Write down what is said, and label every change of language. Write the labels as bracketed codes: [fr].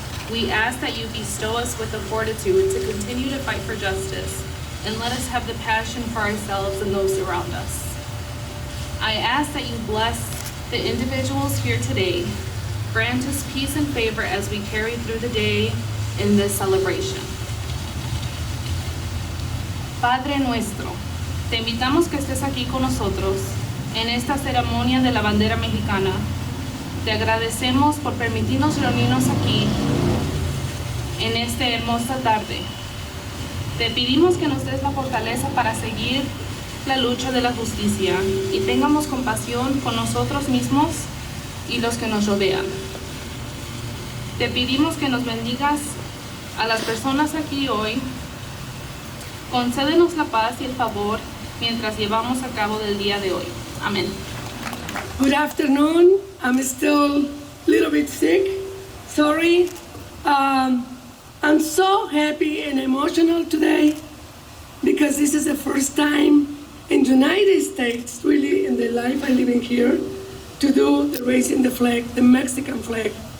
[en] We ask that you bestow us with the fortitude to continue to fight for justice and let us have the passion for ourselves and those around us. I ask that you bless the individuals here today. Grant us peace and favor as we carry through the day in this celebration. [es] Padre nuestro, te invitamos que estés aquí con nosotros en esta ceremonia de la bandera mexicana. Te agradecemos por permitirnos reunirnos aquí en esta hermosa tarde. Te pedimos que nos des la fortaleza para seguir la lucha de la justicia y tengamos compasión con nosotros mismos y los que nos rodean. Te pedimos que nos bendigas a las personas aquí hoy. Concédenos la paz y el favor mientras llevamos a cabo del día de hoy. Amén. [en] Good afternoon. I'm still a little bit sick. Sorry. I'm so happy and emotional today because this is the first time in the United States, really in the life I'm living here, to do the raising the flag, the Mexican flag.